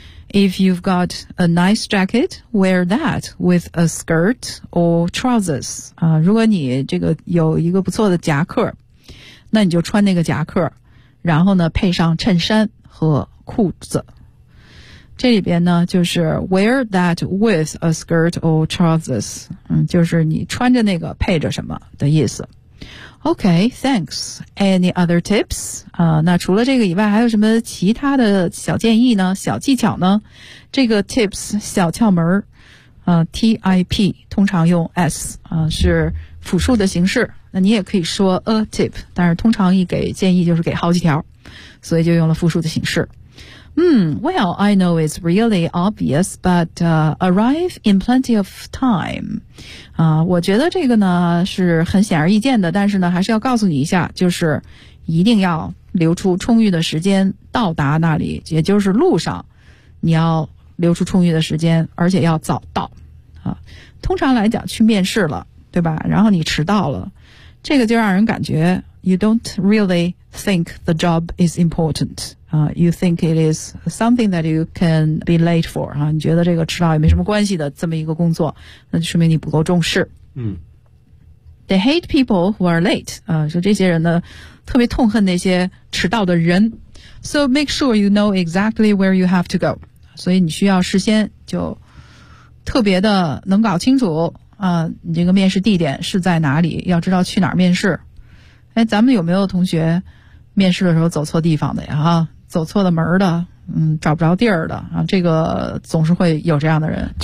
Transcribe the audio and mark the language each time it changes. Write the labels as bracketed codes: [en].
[en] If you've got a nice jacket, wear that with a skirt or trousers. [zh] 啊，如果你这个有一个不错的夹克，那你就穿那个夹克，然后呢配上衬衫和裤子。这里边呢就是 [en] wear that with a skirt or trousers， [zh] 嗯，就是你穿着那个配着什么的意思。 [en] Okay, thanks. Any other tips? [zh] 那除了这个以外还有什么其他的小建议呢？小技巧呢？这个 tips, 小窍门TIP, 通常用 S, 是复数的形式。那你也可以说 a tip, 但是通常一给建议就是给好几条。所以就用了复数的形式。 [en] Well, I know it's really obvious, but arrive in plenty of time. [zh] 我觉得这个呢是很显而易见的，但是呢还是要告诉你一下，就是一定要留出充裕的时间到达那里，也就是路上你要留出充裕的时间，而且要早到。通常来讲去面试了，对吧？然后你迟到了，这个就让人感觉 [en] you don't really think the job is important. You think it is something that you can be late for.、 [zh] 啊、你觉得这个迟到也没什么关系的这么一个工作，那就说明你不够重视。嗯。 [en] They hate people who are late.、 [zh] 说这些人呢特别痛恨那些迟到的人。 [en] So make sure you know exactly where you have to go. [zh] 所以你需要事先就特别的能搞清楚、你这个面试地点是在哪里，要知道去哪儿面试。哎，咱们有没有同学面试的时候走错地方的呀、啊、走错了门的，嗯，找不着地儿的啊，这个总是会有这样的人。